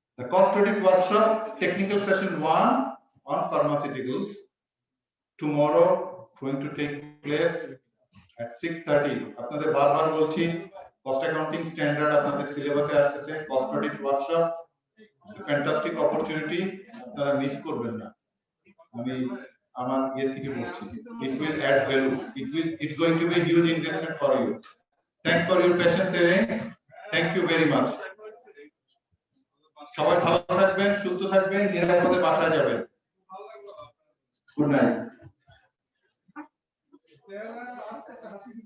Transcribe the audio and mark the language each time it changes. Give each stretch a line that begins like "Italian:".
English: cost audit workshop, technical session 1 on pharmaceuticals. Tomorrow going to take place at 6:30.
Bangla: আপনাদের বারবার বলছি cost accounting standard আপনাদের সিলেবাসে আসছে, cost audit workshop.
English: It's a fantastic opportunity.
Bangla: আপনারা miss করবেন না। আমি আমার ইয়ে থেকে বলছি,
English: it will add value. It's going to be a huge investment for you. Thanks for your patience hearing. Thank you very much.
Bangla: সবাই ভালো থাকবেন, সুস্থ থাকবেন, নিরাপদে বাসায় যাবেন।